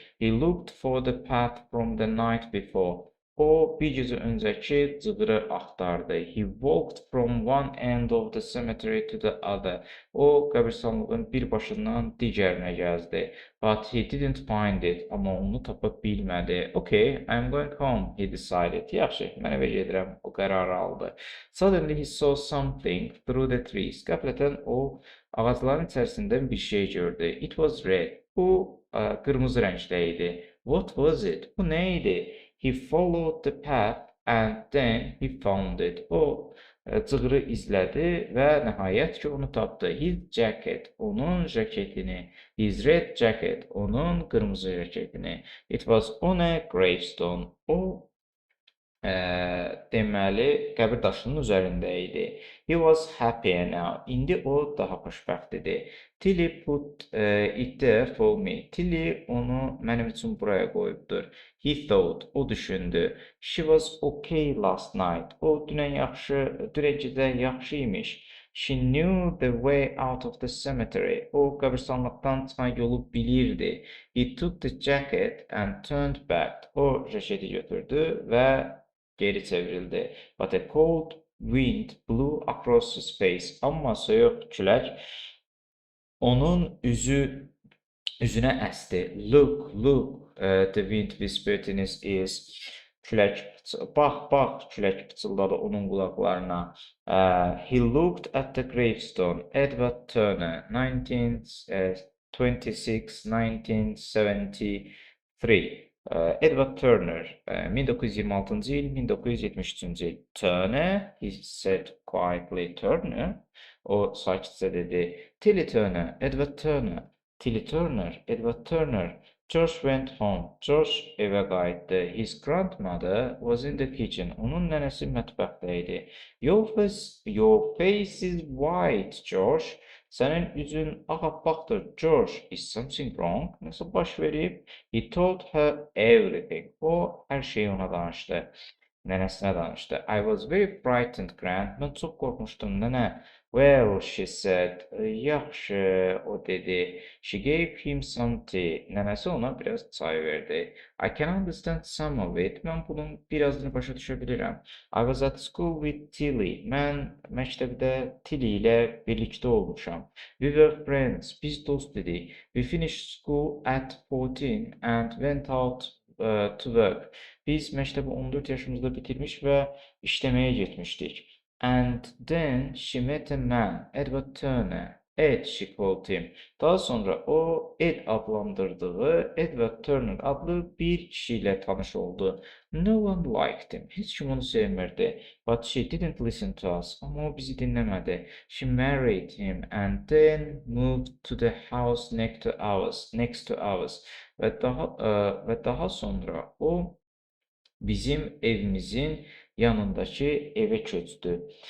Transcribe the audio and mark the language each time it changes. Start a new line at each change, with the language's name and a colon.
English: He looked for the path from the night before.
Azerbaijani: O bir gecə öncəki cığırı axtardı.
English: He walked from one end of the cemetery to the other.
Azerbaijani: O qəbirstanlığın bir başından digərinə gəzdi.
English: But he didn't find it.
Azerbaijani: Amma onu tapa bilmədi.
English: Okay, I'm going home, he decided.
Azerbaijani: Yaxşı, mən evə gedirəm. O qərarı aldı.
English: Suddenly he saw something through the trees.
Azerbaijani: Qəflətən o ağacların içərisindən bir şey gördü.
English: It was red.
Azerbaijani: Bu qırmızı rəngdə idi.
English: What was it?
Azerbaijani: Bu nə idi?
English: He followed the path and then he found it.
Azerbaijani: O cığırı izlədi və nəhayət ki, onu tapdı.
English: His jacket,
Azerbaijani: onun jaketini.
English: His red jacket,
Azerbaijani: onun qırmızı jaketini.
English: It was on a gravestone.
Azerbaijani: O deməli, qəbir daşının üzərində idi.
English: He was happier now.
Azerbaijani: İndi o daha xoşbəxt idi.
English: Tilly put it there for me.
Azerbaijani: Tilly onu mənim üçün buraya qoyubdur.
English: He thought,
Azerbaijani: o düşündü.
English: She was okay last night.
Azerbaijani: O dünən gecə yaxşı imiş.
English: She knew the way out of the cemetery.
Azerbaijani: O qəbirstanlıqdan çıxan yolu bilirdi.
English: He took the jacket and turned back.
Azerbaijani: O ceketi götürdü ve geri çevrildi.
English: But a cold wind blew across his face.
Azerbaijani: Amma soyuq külək onun üzünə əsdi.
English: Look, look, the wind whispered in his ears.
Azerbaijani: Külək, bax, bax, külək pıçıldadı onun qulaqlarına.
English: He looked at the gravestone. Edward Turner, 1926, 1973.
Azerbaijani: Edward Turner, 1926-cı il, 1973-cü il.
English: Turner, he said quietly. Turner,
Azerbaijani: o sakitcə dedi.
English: Tilly Turner, Edward Turner. Tilly Turner, Edward Turner. George went home.
Azerbaijani: George evə qayıtdı.
English: His grandmother was in the kitchen.
Azerbaijani: Onun nənəsi mətbəxdə idi.
English: Your face is white, George.
Azerbaijani: Sənin üzün ağappaqdır, George.
English: Is something wrong?
Azerbaijani: Nəsə baş verib?
English: He told her everything.
Azerbaijani: O hər şeyi ona danışdı. Nənəsinə danışdı.
English: I was very frightened, Grand.
Azerbaijani: Mən çox qorxmuşdum, nənə.
English: Well, she said.
Azerbaijani: Yaxşı, o dedi.
English: She gave him some tea.
Azerbaijani: Nənəsi ona biraz çay verdi.
English: I can understand some of it.
Azerbaijani: Mən bunun birazını başa düşə bilirəm.
English: I was at school with Tilly.
Azerbaijani: Mən məktəbdə Tilly ilə birlikdə olmuşam.
English: We were friends.
Azerbaijani: Biz dost idik.
English: We finished school at 14 and went out to work.
Azerbaijani: Biz məktəbi 14 yaşımızda bitirmiş və işləməyə getmişdik.
English: And then she met a man, Edward Turner. Ed, she called him.
Azerbaijani: Daha sonra o Ed adlandırdığı Edward Turner adlı bir kişiyle tanış oldu.
English: No one liked him.
Azerbaijani: Heç kim onu sevmirdi.
English: But she didn't listen to us.
Azerbaijani: Ama o bizi dinlemedi.
English: She married him and then moved to the house next to ours.
Azerbaijani: Ve daha sonra o bizim evimizin yanındakı evə köçdü.